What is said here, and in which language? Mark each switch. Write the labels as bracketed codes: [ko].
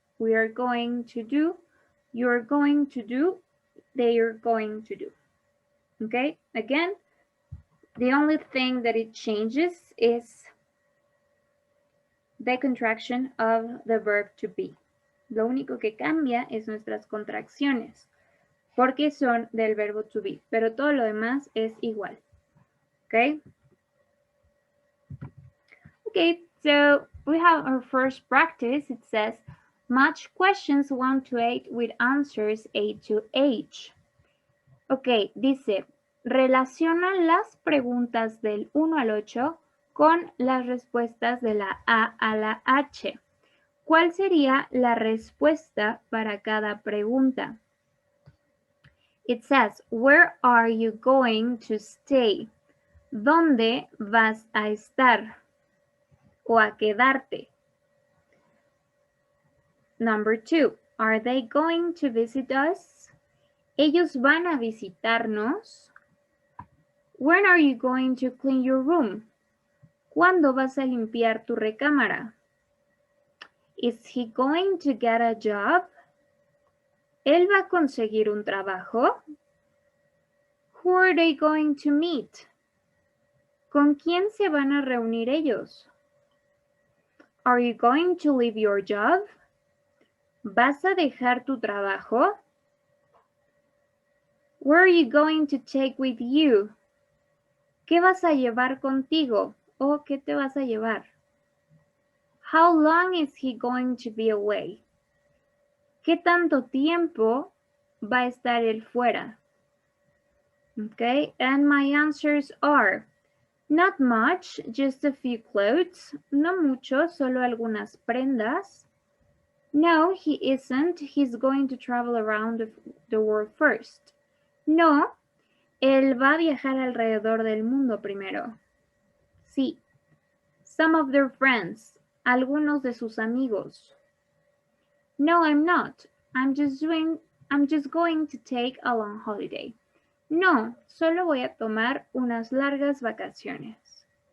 [en] We are going to do. You're going to do. They are going to do. Okay? Again, the only thing that it changes is the contraction of the verb to be. [es] Lo único que cambia es nuestras contracciones, porque son del verbo to be, pero todo lo demás es igual. [en] Okay? Okay, so we have our first practice. It says, match questions 1 to 8 with answers 8 to H. [es] Ok, dice, relaciona las preguntas del 1 al 8 con las respuestas de la A a la H. ¿Cuál sería la respuesta para cada pregunta? [en] It says, where are you going to stay? [es] ¿Dónde vas a estar o a quedarte? [en] Number 2, are they going to visit us? [es] ¿Ellos van a visitarnos? [en] When are you going to clean your room? [es] ¿Cuándo vas a limpiar tu recámara? [en] Is he going to get a job? [es] ¿Él va a conseguir un trabajo? [en] Who are they going to meet? [es] ¿Con quién se van a reunir ellos? [en] Are you going to leave your job? [es] ¿Vas a dejar tu trabajo? [en] Where are you going to take with you? [es] ¿Qué vas a llevar contigo? ¿O qué te vas a llevar? [en] How long is he going to be away? [es] ¿Qué tanto tiempo va a estar él fuera? [en] Okay, and my answers are not much, just a few clothes. [es] No mucho, solo algunas prendas. [en] No, he isn't. He's going to travel around the world first. [es] No, él va a viajar alrededor del mundo primero. [en] Sí. Some of their friends. [es] Algunos de sus amigos. [en] No, I'm not. I'm just going to take a long holiday. [es] No, solo voy a tomar unas largas vacaciones.